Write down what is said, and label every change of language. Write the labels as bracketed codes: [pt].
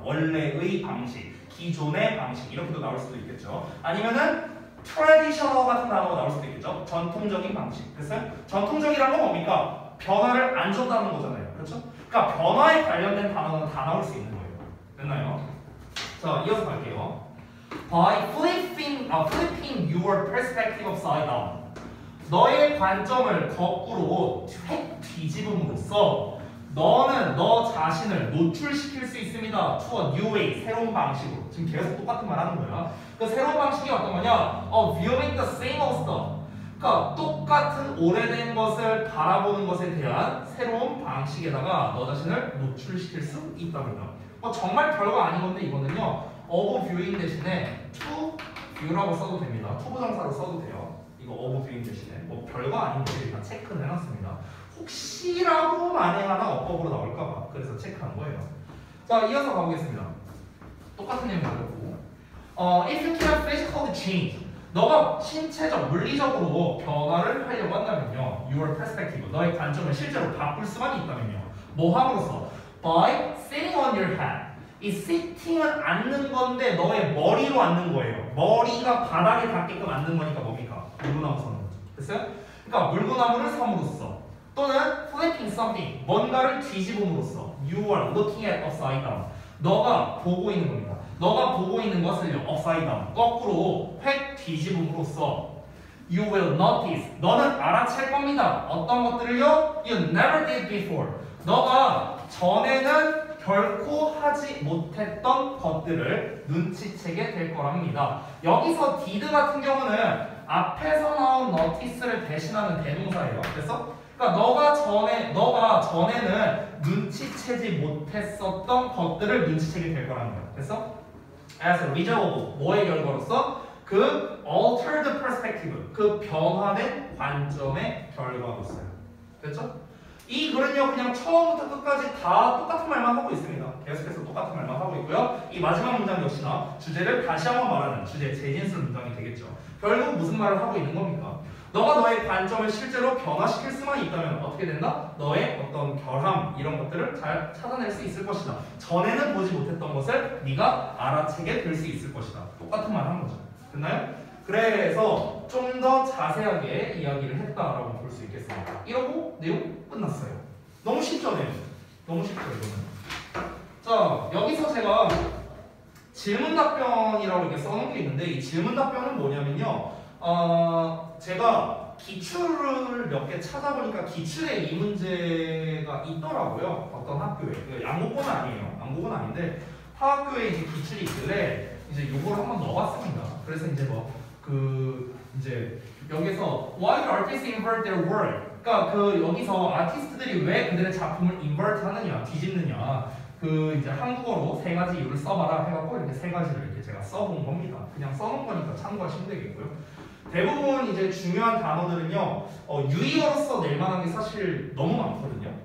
[ko] 원래의 방식, 기존의 방식 이렇게도 나올 수도 있겠죠. 아니면은 traditional 같은 단어가 나올 수도 있겠죠. 전통적인 방식. 됐어요? 전통적이란 건 뭡니까? 변화를 안 줬다는 거잖아요. 그렇죠? 그러니까 변화에 관련된 단어는 다 나올 수 있는 거예요. 됐나요? 자, 이어서 갈게요. [en] By flipping your perspective upside down. [ko] 너의 관점을 거꾸로 뒤집음으로써 너는 너 자신을 노출시킬 수 있습니다. [en] To a new way, [ko] 새로운 방식으로. 지금 계속 똑같은 말 하는 거야. 그 새로운 방식이 어떤 거냐? [en] Viewing the same old stuff. [ko] 그러니까 똑같은 오래된 것을 바라보는 것에 대한 새로운 방식에다가 너 자신을 노출시킬 수 있답니다. 정말 별거 아닌 건데 이거는요, [en] of viewing [ko] 대신에 [en] to view [ko] 라고 써도 됩니다. to 부정사로 써도 돼요. 이거 [en] of viewing [ko] 대신에 뭐 별거 아닌 것을 다 체크를 해놨습니다. 혹시라도 만에 하나 어법으로 나올까봐 그래서 체크한 거예요. 자, 이어서 가보겠습니다. 똑같은 내용 나오고, [en] if you can physically change. [ko] 너가 신체적, 물리적으로 변화를 하려고 한다면요, [en] your perspective, [ko] 너의 관점을 실제로 바꿀 수만 있다면요, 뭐 함으로써? [en] By sitting on your head. [ko] 이 sitting은 앉는 건데 너의 머리로 앉는 거예요. 머리가 바닥에 닿게끔 앉는 거니까 뭡니까? 물구나무 서는 거죠. 됐어요? 그러니까 물구나무를 섬으로써, 또는 [en] flipping something, [ko] 뭔가를 뒤집음으로써, [en] you are looking at upside down. [ko] 너가 보고 있는 겁니다. 너가 보고 있는 것을요, upside down, 거꾸로 획 뒤집음으로써 [en] you will notice, [ko] 너는 알아챌 겁니다. 어떤 것들을요? [en] You never did before. [ko] 너가 전에는 결코 하지 못했던 것들을 눈치채게 될 거랍니다. 여기서 did 같은 경우는 앞에서 나온 notice를 대신하는 대동사예요. 그래서 그러니까 너가 전에는 눈치채지 못했었던 것들을 눈치채게 될 거라는 거예요. 그래서 [en] as a result of [ko] 뭐의 결과로서? 그 [en] altered perspective, [ko] 그 변화된 관점의 결과로서요. 됐죠? 이 글은요 그냥 처음부터 끝까지 다 똑같은 말만 하고 있습니다. 계속해서 똑같은 말만 하고 있고요. 이 마지막 문장 역시나 주제를 다시 한번 말하는 주제 재진술 문장이 되겠죠. 결국 무슨 말을 하고 있는 겁니까? 너가 너의 관점을 실제로 변화시킬 수만 있다면 어떻게 된다? 너의 어떤 결함 이런 것들을 잘 찾아낼 수 있을 것이다. 전에는 보지 못했던 것을 네가 알아채게 될 수 있을 것이다. 똑같은 말 한 거죠. 됐나요? 그래서 좀 더 자세하게 이야기를 했다라고 볼 수 있겠습니다. 이러고 내용 끝났어요. 너무 쉽죠, 내용? 너무 쉽죠, 이거는. 자, 여기서 제가 질문 답변이라고 이렇게 써놓은 게 있는데 이 질문 답변은 뭐냐면요. 제가 기출을 몇 개 찾아보니까 기출에 이 문제가 있더라고요. 어떤 학교에. 양국은 아니에요. 양국은 아닌데 타학교에 이제 기출이 있길래 이제 요걸 한번 넣어봤습니다. 그래서 이제 이제 여기서 [en] Why do artists invert their work? [ko] 그러니까 여기서 아티스트들이 왜 그들의 작품을 invert 하느냐, 뒤집느냐. 이제 한국어로 세 가지 이유를 써봐라 해갖고 이렇게 세 가지를 이렇게 제가 써본 겁니다. 그냥 써놓은 거니까 참고하시면 되겠고요. 대부분 이제 중요한 단어들은요, 유의어로서 낼 만한 게 사실 너무 많거든요.